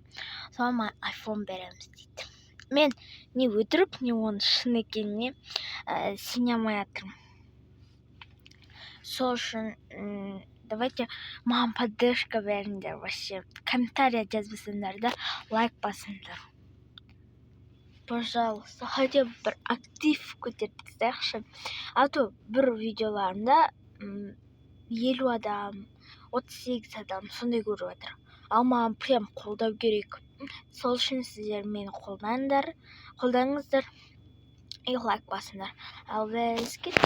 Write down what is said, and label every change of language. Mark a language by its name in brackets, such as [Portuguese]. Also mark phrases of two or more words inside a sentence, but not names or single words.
[Kazakh] Соған маған iPhone береміз дейді. Мен не өтірік, не оның шын екеніне сене алмай жатырмын. Сол үшін давайте маған поддержка беріңдер вообще. Комментария жазбасаңдар да лайк басыңдар. [Russian] Пожалуйста, хотя бы [Kazakh] бір актив көтеріп тастайықшы. [Russian] А то [Kazakh] бір видеоларында 50 адам, 38 адам сондай көріп жатыр. Ал маған прям қолдау керек. Сол үшін сіздер мені қолдаңыздар. И лайк басыңдар. Ал біз кеттік.